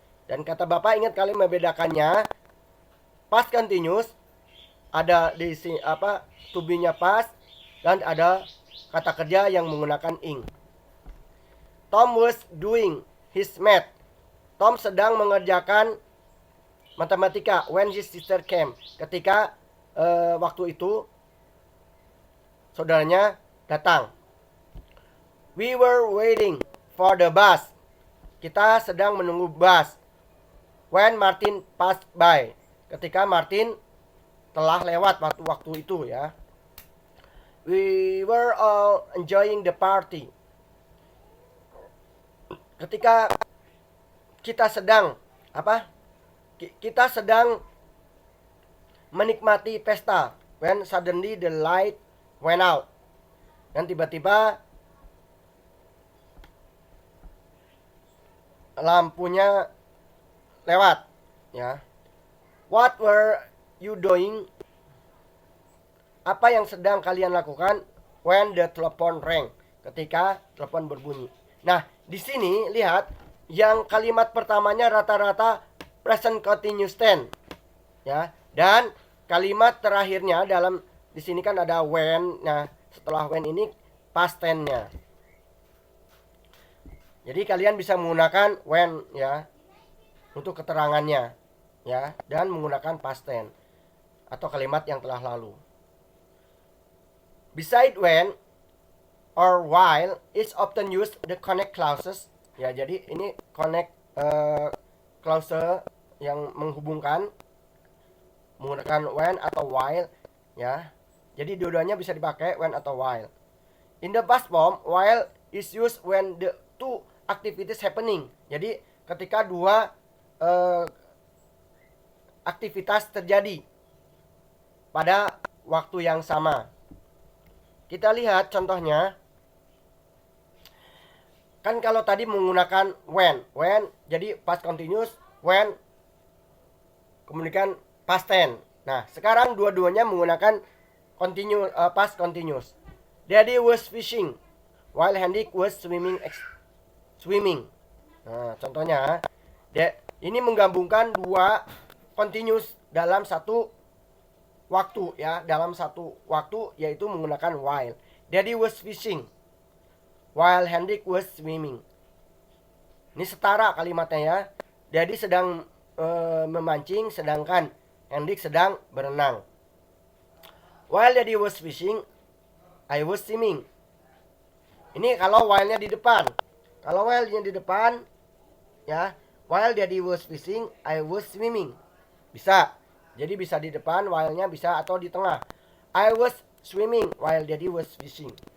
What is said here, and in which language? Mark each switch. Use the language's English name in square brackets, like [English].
[Indonesian] Dan kata Bapak ingat kali membedakannya. Past continuous ada di sini to be-nya past dan ada kata kerja yang menggunakan ing. [English] Tom was doing his math. Tom [Indonesian] sedang mengerjakan matematika [English] when his sister came. [Indonesian] Ketika waktu itu saudaranya datang. [English] We were waiting for the bus. [Indonesian] Kita sedang menunggu bus. [English] When Martin passed by. [Indonesian] Ketika Martin telah lewat waktu itu ya. [English] We were all enjoying the party. [Indonesian] Ketika kita sedang kita sedang menikmati pesta. [English] When suddenly the light went out. [Indonesian] Dan tiba-tiba lampunya lewat ya. [English] What were you doing? [Indonesian] Apa yang sedang kalian lakukan [English] when the telephone rang? [Indonesian] Ketika telepon berbunyi. Nah, di sini lihat yang kalimat pertamanya rata-rata present continuous tense. Ya, dan kalimat terakhirnya dalam di sini kan ada when. Nah, setelah when ini past tense-nya. Jadi kalian bisa menggunakan when ya untuk keterangannya ya, dan menggunakan past tense atau kalimat yang telah lalu. [English] Beside when or while is often used the connect clauses ya. [Indonesian] Jadi ini connect clause yang menghubungkan menggunakan when atau while ya. Jadi dua-duanya bisa dipakai when atau while. [English] In the past form, while is used when the two activities happening. [Indonesian] Jadi ketika dua aktivitas terjadi pada waktu yang sama. Kita lihat contohnya. Kan kalau tadi menggunakan when jadi past continuous, when kemudian past tense. Nah, sekarang dua-duanya menggunakan past continuous. [English] Daddy was fishing while Hendrik was swimming. [Indonesian] Nah, contohnya ini menggabungkan dua continuous dalam satu waktu ya, dalam satu waktu yaitu menggunakan while. [English] Daddy was fishing while Hendrik was swimming. [Indonesian] Ini setara kalimatnya ya. Daddy sedang memancing sedangkan Hendrik sedang berenang. [English] While Daddy was fishing, I was swimming. [Indonesian] Ini kalau while-nya di depan. Kalau while-nya di depan ya, [English] while Daddy was fishing, I was swimming. [Indonesian] Bisa. Jadi bisa di depan while-nya bisa atau di tengah. [English] I was swimming while Daddy was fishing.